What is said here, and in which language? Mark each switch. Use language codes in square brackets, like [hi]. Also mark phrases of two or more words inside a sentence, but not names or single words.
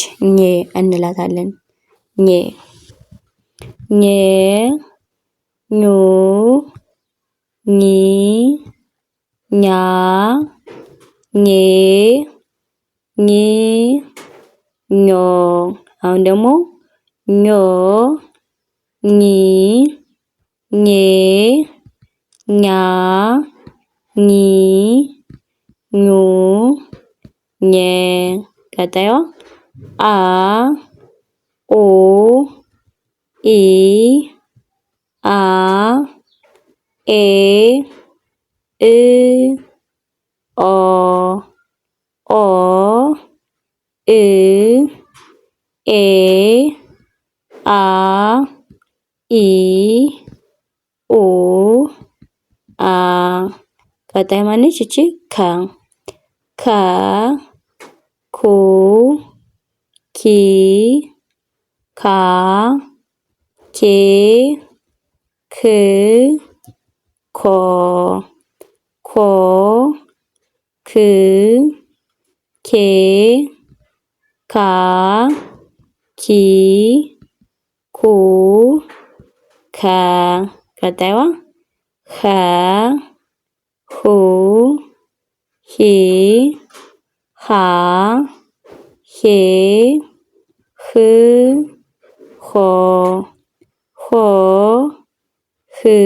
[am] ኘ እንላታለን። ኘ ኘ ኙ ኚ ኛ ኜ ኚ ኞ። አሁን ደግሞ ኞ ኚ ኜ ኛ ኚ ኙ ኘ። ቀጣዩዋ አ ኦ ኢ አ ኤ እ ኦ ኦ እ ኤ አ ኢ ኡ አ። ቀጣይ ማነች? እቺ ከ ኩ ኪ ካ ኬ ክ ኮ ኮ ክ ኬ ካ ኪ ኩ ከ ቀጣይዋ ኸ ሁ ሂ ሃ ሄ ህ ሆ ሆ ህ